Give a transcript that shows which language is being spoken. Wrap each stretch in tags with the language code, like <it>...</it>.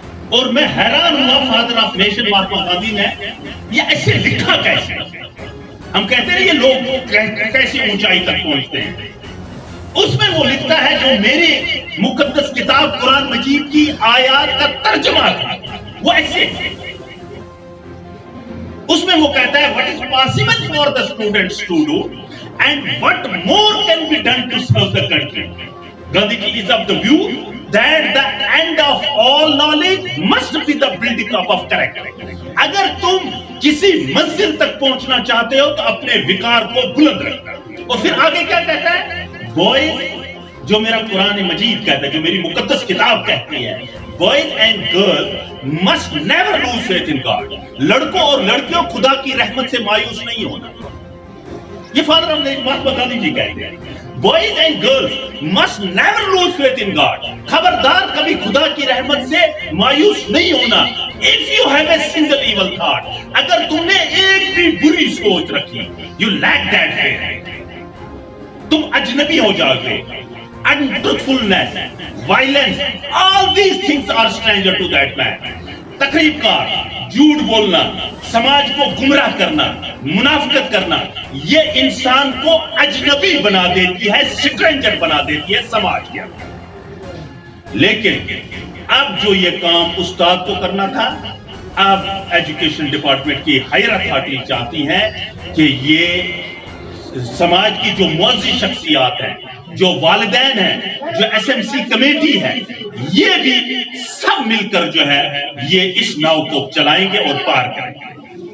<ur>اور میں حیران ہوا father of nation Mahatma Gandhi نے یہ ایسے لکھا کیسے؟ ہم کہتے ہیں یہ لوگ کیسے اونچائی تک پہنچتے ہیں۔ اس میں وہ لکھتا ہے جو میری مقدس کتاب قرآن مجید کی آیات کا ترجمہ تھا، وہ ایسے، اس میں وہ کہتا ہے</ur> <en>what is possible for the students to do and what more can be done to serve the country. Gandhi ji is of the view that the end of all knowledge must be the building up of character.</en> <ur>اگر تم کسی منزل تک پہنچنا چاہتے ہو تو اپنے وقار کو بلند رکھنا۔ اور پھر آگے کیا کہتا ہے؟ بوائز، جو میرا قرآن مجید کہتا ہے، جو میری مقدس کتاب کہتی ہے،</ur> <en>boys and girls must never lose faith in God.</en> <ur>لڑکوں اور لڑکیوں خدا کی رحمت سے مایوس نہیں ہونا. یہ فادر مہاتما گاندھی جی کہیں گے.</ur> <en>Boys and girls must never lose faith in God.</en> <ur>خبردار کبھی خدا کی رحمت سے مایوس نہیں ہونا.</ur> <en>If you have a single evil thought,</en> <ur>اگر تم نے ایک بھی بری سوچ رکھی,</ur> <en>you lack that faith.</en> <ur>تم اجنبی ہو جاؤ گے.</ur> <en>Untruthfulness, violence, all these things are stranger to that man.</en> <ur>تقریب کار, جھوٹ بولنا, سماج کو گمراہ کرنا, منافقت کرنا, یہ انسان کو اجنبی بنا دیتی ہے, سٹرینجر بنا دیتی ہے سماج کے اندر. لیکن اب جو یہ کام استاد کو کرنا تھا, اب ایجوکیشن ڈپارٹمنٹ کی ہائر اتھارٹی چاہتی ہیں کہ یہ سماج کی جو معزز شخصیات ہیں, جو والدین ہیں, جو ایس ایم سی کمیٹی ہے, یہ بھی سب مل کر جو ہے یہ اس ناؤ کو چلائیں گے اور پار کریں گے.</ur>